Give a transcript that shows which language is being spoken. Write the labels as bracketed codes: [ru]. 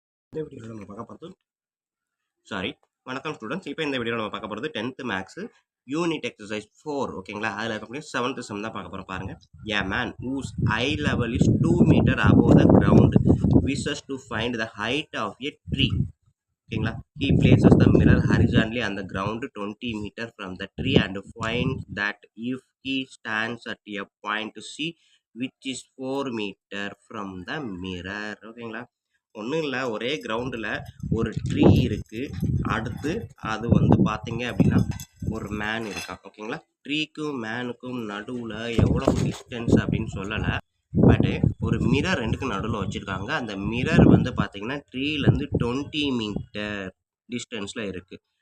[ta] இந்த வீடியோவில் நம்ம பார்க்க போகிறது வணக்கம் ஸ்டூடெண்ட்ஸ். இப்போ இந்த வீடியோவில் நம்ம பார்க்க போகிறது 10th மேக்ஸு யூனிட் எக்ஸசைஸ் 4 ஓகேங்களா. அதில் இருக்கக்கூடிய 7th சம் தான் பார்க்க போகிறோம். பாருங்கள். [en] A man whose eye level is 2 meter above the ground wishes to find the height of a tree. ஓகேங்களா. He places the mirror horizontally on the ground 20 meter from the tree and finds that if he stands at a point C which is 4 meter from the mirror. [ta] ஓகேங்களா. ஒன்றும் இல்லை, ஒரே கிரவுண்டில் ஒரு tree இருக்குது. அடுத்து அது வந்து பார்த்தீங்க அப்படின்னா ஒரு மேன் இருக்கான். ஓகேங்களா. ட்ரீக்கும் மேனுக்கும் நடுவில் எவ்வளோ டிஸ்டன்ஸ் அப்படின்னு சொல்லலை, பட்டு ஒரு மிரர் ரெண்டுக்கு நடுவில் வச்சுருக்காங்க. அந்த மிரர் வந்து பார்த்தீங்கன்னா ட்ரீலேருந்து 20 மீட்டர் டிஸ்டன்ஸில் இருக்குது.